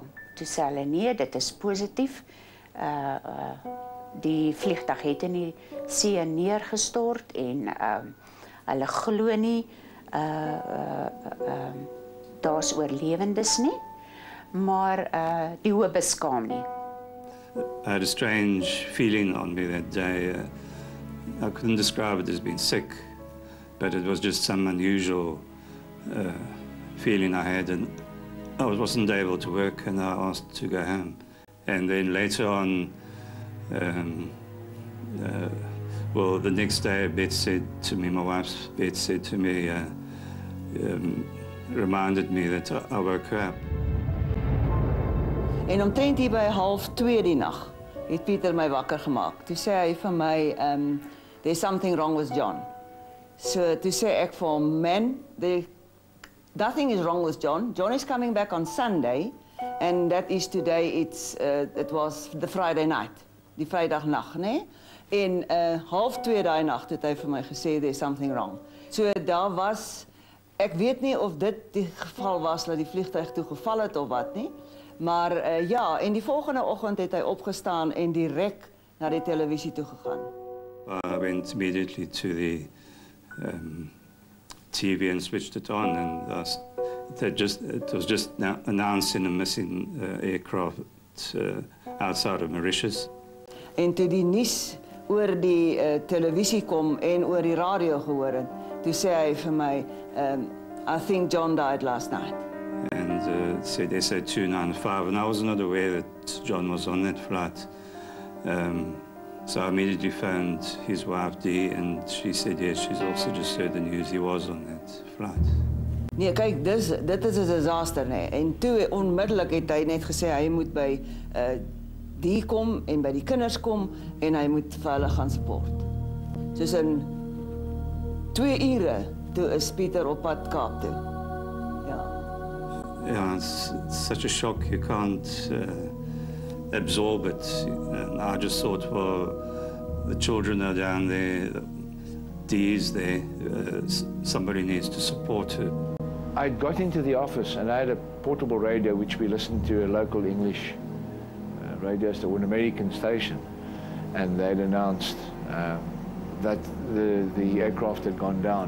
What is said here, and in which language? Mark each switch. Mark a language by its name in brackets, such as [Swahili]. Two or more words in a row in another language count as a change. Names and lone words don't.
[Afrikaans] Toe sê hulle, nee, dit is positief. Die vliegtuig het in die see neergestort en hulle glo nie daar's oorlewendes nie, maar die hoop beskaam nie. [English] I had a strange feeling on me that day. I couldn't describe it as being sick, but it was just some unusual feeling I had, and I wasn't able to work, and I asked to go home. And then later on, well, the next day, Beth said to me, my wife, Beth said to me, reminded me that I woke her up. [Afrikaans] En omtrent hier by 1:30 die nag het Pieter my wakker gemaak. Toe sê hy vir my, [English] there's something wrong with John. [Afrikaans] So toe sê ek vir hom, man, [English] nothing is wrong with John. John is coming back on Sunday, and that is today, it was the Friday night, [Afrikaans] die Vrydagnag, né? En 1:30 daai nag het hy vir my gesê, [English] there's something wrong. [Afrikaans] So daar was, ek weet nie of dit die geval was dat die vliegtuig toe geval het of wat nie, maar ja, en die volgende oggend het hy opgestaan en direk na die televisie toe gegaan. [English] I went immediately to the TV and switched it on, and it was just announcing a missing aircraft outside of Mauritius. [Afrikaans] En toe die nuus oor die televisie kom en oor die radio gehoor het, toe sê hy vir my, [English] I think John died last night. And said SA295, and I was not aware that John was on that flight. So I immediately phoned his wife Dee, and she said yes, she's also just heard the news he was on that flight. [Afrikaans] Nee, kyk, dit is 'n disaster, nee. En toe onmiddellik het hy net gesê hy moet by die kom en by die kinders kom en hy moet vir hulle gaan support. Soos in 2 ure toe is Pieter op pad Kaap toe. Ja. [English] Yeah, it's such a shock, you can't absorb it. And I just thought, well, the children are down there, Dee is there, somebody needs to support her. I got into the office and I had a portable radio which we listened to, a local English radio station, an American station, and they'd announced that the aircraft had gone down.